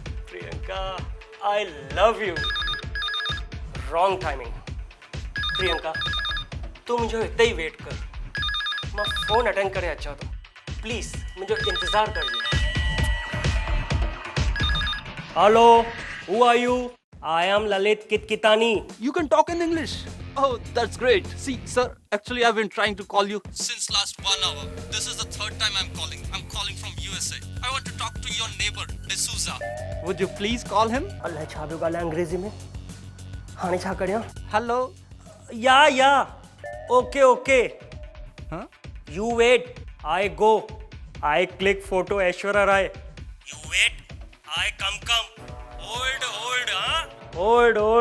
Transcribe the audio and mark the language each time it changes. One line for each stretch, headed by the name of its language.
English: Priyanka, I love you. Wrong timing.
Hindi: Priyanka, तू मुझे इतना ही वेट कर, मैं फोन अटेंड करे अचा तो प्लीज मुझे इंतजार कर।
English: Hello, who are you? I am Lalit Kitkitani. You can talk in English. Oh, that's great. See, sir, actually I've been trying to call you since last 1 hour. This is the third time I'm calling. I'm calling from USA. I want to talk to your neighbor, D'Souza. Would you please call him?
Sindhi: अल्लाह छा पियो ॻाल्हाए अंग्रेज़ी में हाणे छा करियां?
English: Hello? Yeah okay Huh? You wait I go I click photo Aishwarya Rai you wait I come old हाँ old